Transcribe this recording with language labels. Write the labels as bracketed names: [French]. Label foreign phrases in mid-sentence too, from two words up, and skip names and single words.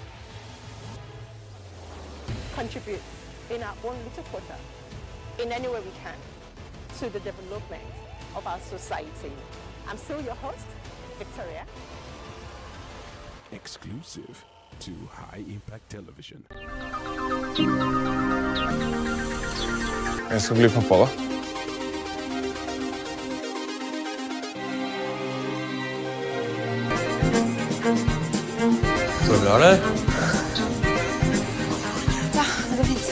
[English] Contribute in our own little quarter, in any way we can, to the development of our society. I'm still your host, Victoria. Exclusive to High Impact Television. [Norwegian] Jeg skal bli pappa, da. Går det bra, eller? Ja, det går fint.